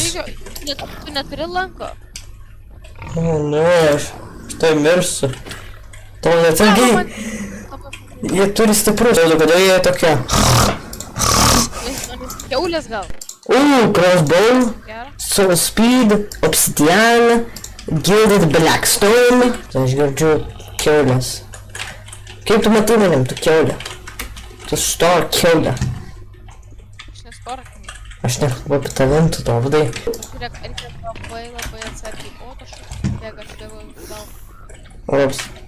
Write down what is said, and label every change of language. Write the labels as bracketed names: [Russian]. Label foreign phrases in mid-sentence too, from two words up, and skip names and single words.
[Lithuanian] Tu neturi lanko. O, ne, aš tai mirsiu. Tau atsargiai. Jie turi stiprus, o kodėl jie tokie? Kiaulės gal. Crossbow, Gerai. [English] soul speed, obsidian, gilded blackstone. [Lithuanian] Tai aš girdžiu kiaulės. Kaip tu matai manim, tu kiaulė? Tu stora kiaulė. Aš nestorą. Aš nekalbu apie tavim, tu Dovydai. Žiūrėk, reikia labai atsargiai. O, kažkas bėga, aš bėgu gal. Ops.